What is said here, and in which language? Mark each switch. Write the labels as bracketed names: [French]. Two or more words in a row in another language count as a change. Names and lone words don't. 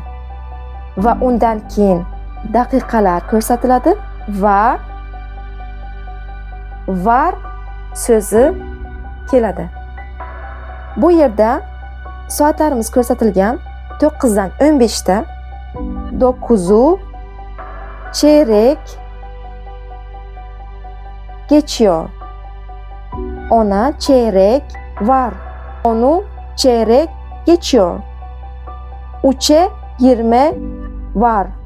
[Uzbek] Va undan keyin daqiqalar ko'rsatiladi va var so'zi keladi. Bu yerda soatlarimiz ko'rsatilgan 9 dan 15 ta, [Turkish] 9'u çeyrek geçiyor. Ona çeyrek var. Onu çeyrek geçiyor. 3'e 20 var.